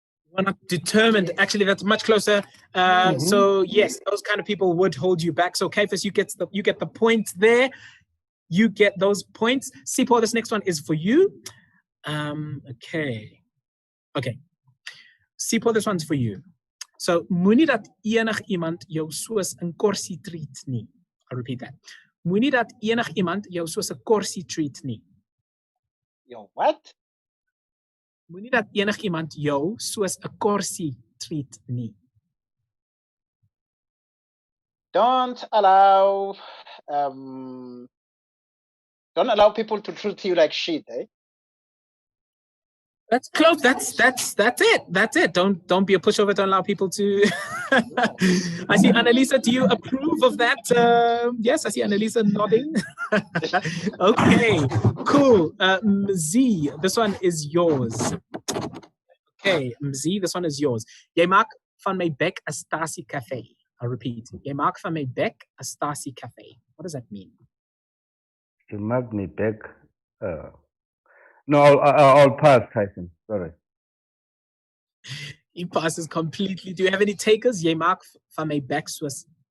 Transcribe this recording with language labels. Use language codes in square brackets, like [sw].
[en] We're not determined. Actually, that's much closer. So yes, those kind of people would hold you back. So Cephas, you get the point there. You get those points. Sipho, this next one is for you. Okay. Sipho, this one's for you. [af] So, moenie dat enig iemand jou soos 'n korsie treat nie. [en] I'll repeat that. [af] Moenie dat enig iemand jou soos 'n korsie treat nie. [en] Yo, what? [af] Moenie dat enig iemand jou soos 'n korsie treat nie. [en] Don't allow people to treat you like shit, eh? That's close. That's it. That's it. Don't be a pushover. Don't allow people to. I see Annalisa. Do you approve of that? Yes, I see Annalisa nodding. Okay, cool. Mzi, this one is yours. Okay, Mzi, this one is yours. [af] Jy maak van my bek 'n stasie cafe. [en] I'll repeat. [af] Jy maak van my bek 'n stasie cafe. [en] What does that mean? You mark me back. No, I'll pass, Tyson. Sorry. He passes completely. Do you have any takers? [af] Jy maak van my bek soos.